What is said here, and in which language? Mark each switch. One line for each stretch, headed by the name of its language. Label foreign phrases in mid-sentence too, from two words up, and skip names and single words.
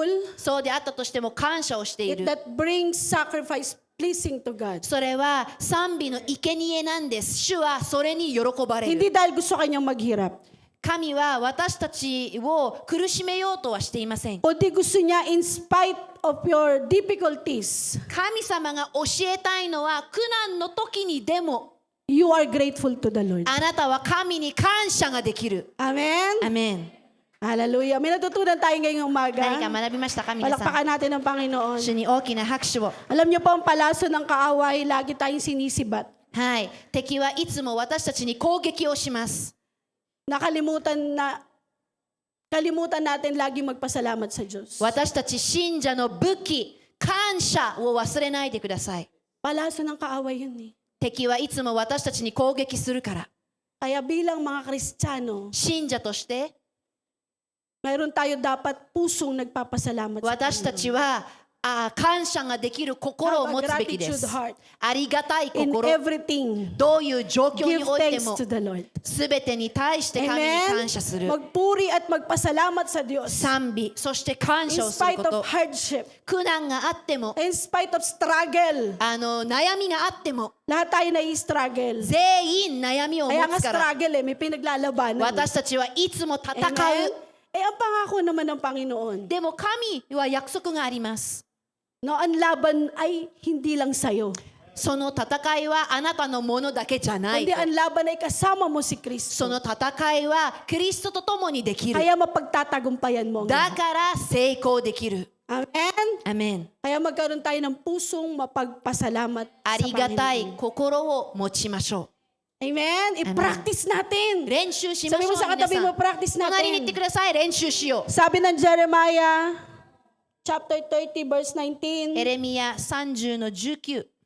Japanese: そうであったとしても感謝をしている。
English: that brings sacrifice pleasing to God.
Japanese: それは賛美の生贄なんです。主はそれに喜ばれる。
Filipino: Hindi dahil gusto kanyang maghirap.
Japanese: 神は私たちを苦しめようとはしていません。
Filipino: Kundi gusto niya
English: in spite of your difficulties,
Japanese: 神様が教えたいのは苦難の時にでも
English: you are grateful to the Lord.
Japanese: あなたは神に感謝ができる。
English: Amen?
Japanese: アメン。
English: Hallelujah.
Filipino: May natutunan tayo ngayong
Japanese: 何か
Filipino: umaga.
Japanese: 学びましたか皆さん。
Filipino: Palakpakan natin ang Panginoon.
Japanese: 主に大きな拍手を。
Filipino: Alam niyo po, ang palaso ng kaaway, lagi tayong sinisibat.
Japanese: はい。敵はいつも私たちに攻撃をします。
Filipino: Kalimutan natin lagi magpasalamat sa Diyos.
Japanese: 私たち信者の武器、感謝を忘れないでください。
Filipino: Palaso ng kaaway yun eh.
Japanese: 敵はいつも私たちに攻撃するから。
Filipino: Kaya bilang mga Kristiyano,
Japanese: 信者として
Filipino: mayroon tayo dapat pusong nagpapasalamat sa
Japanese: 私たちは感謝ができる心を
English: Have a
Japanese: 持つべきです。
English: gratitude heart.
Japanese: ありがたい
English: In
Japanese: 心。
English: everything,
Japanese: どういう状況に
English: give
Japanese: おいて
English: thanks
Japanese: も
English: to the Lord.
Japanese: すべてに対して神に
English: Amen?
Japanese: 感謝する。
Filipino: Magpuri at magpasalamat sa Diyos.
Japanese: 賛美、そして感
English: In
Japanese: 謝をする
English: spite
Japanese: こ
English: of
Japanese: と。
English: hardship,
Japanese: 苦難があっても、
English: in spite of struggle,
Japanese: 悩みがあっても、
Filipino: lahat tayo na-struggle.
Japanese: 全員悩みを持
Filipino: Kaya nga
Japanese: つから。
Filipino: struggle may pinaglalabanan.
Japanese: 私たちはいつも戦
English: Amen?
Japanese: う。
Filipino: Ang pangako naman ng Panginoon,
Japanese: でも神は約束があります。
Filipino: no, ang laban ay hindi lang sa'yo.
Japanese: その戦いはあなたのものだけじゃない
Filipino: Kundi
Japanese: と。
Filipino: ang laban ay kasama mo si
Japanese: そ
Filipino: Kristo.
Japanese: の戦いはキリストと共にできる。
Filipino: Kaya mapagtatagumpayan mo. ang
Japanese: だ
Filipino: lahat.
Japanese: から成功できる。
English: Amen?
Japanese: アメン。
Filipino: Kaya magkaroon tayo ng pusong mapagpasalamat
Japanese: あ
Filipino: sa
Japanese: りがたい
Filipino: Panginoon.
Japanese: 心を持ちましょ
Filipino: Amen? I-practice
Japanese: う。
Filipino: natin.
Japanese: 練習しまし
Filipino: Sabi
Japanese: ょう
Filipino: mo sa
Japanese: 皆
Filipino: katabi
Japanese: さ
Filipino: mo,
Japanese: ん。
Filipino: practice
Japanese: 隣に行って
Filipino: natin.
Japanese: ください。練習しよう。
Filipino: Sabi ng Jeremiah, chapter 30, verse 19,
Japanese: エレミヤ30の19。